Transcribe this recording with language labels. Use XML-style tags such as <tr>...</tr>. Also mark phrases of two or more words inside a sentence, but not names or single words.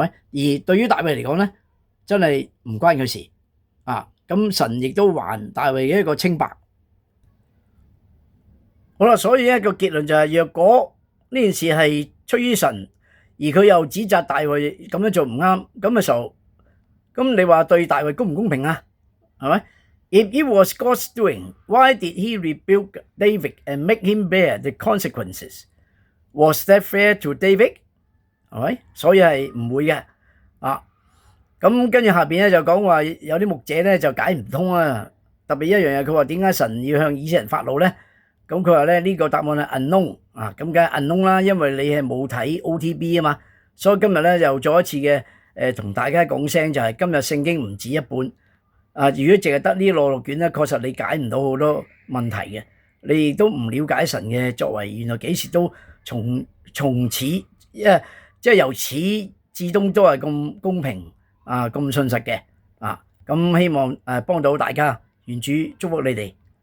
<yue>而對於大衛嚟講咧，真係唔關佢事咁神亦都還大衛嘅一個清白。好啦，所以一個結論就係，若果呢件事係出於神，而佢又指責大衛咁樣做唔啱，咁嘅時候，咁你話對大衛公唔公平啊？</yue> <en>係咪 ？If it was God's doing, why did He rebuke David and make him bear the consequences? Was that fair to David?</en> <yue>係咪？所以係唔會嘅咁跟住下邊咧就講話有啲牧者咧就解唔通特別一樣嘢，佢話點解神要向以色列人發怒咧？咁佢話咧呢個答案係 unknown 咁梗係 unknown 啦，因為你係冇睇 OTB 啊嘛，所以今日咧又再一次嘅同大家講聲就係今日聖經唔止一本如果淨係得呢六卷咧，確實你解唔到好多問題嘅，你亦都唔了解神嘅作為，原來幾時都從始，即係由始至終都係咁公平咁信實嘅咁希望幫到大家，願主祝福你哋。</yue>